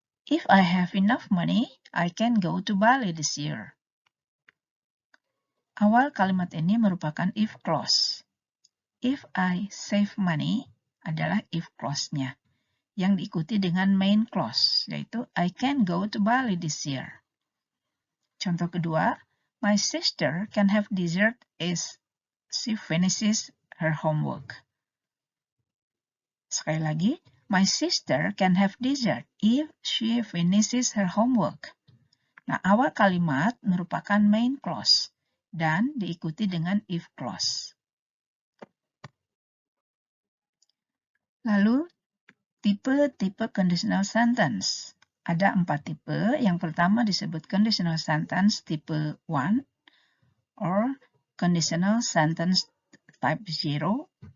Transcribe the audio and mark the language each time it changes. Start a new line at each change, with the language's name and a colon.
English: If I have enough money, I can go to Bali this year.
Indonesian: Awal kalimat ini merupakan if clause.
English: If I save money
Indonesian: adalah
English: if clause-nya,
Indonesian: yang diikuti dengan
English: main clause,
Indonesian: yaitu
English: I can go to Bali this year.
Indonesian: Contoh kedua,
English: my sister can have dessert as she finishes her homework.
Indonesian: Sekali lagi,
English: my sister can have dessert if she finishes her homework.
Indonesian: Nah, awal kalimat merupakan main clause dan diikuti dengan if clause. Lalu, tipe-tipe conditional sentence. Ada 4 tipe. Yang pertama disebut conditional sentence tipe 1 or conditional sentence type 0.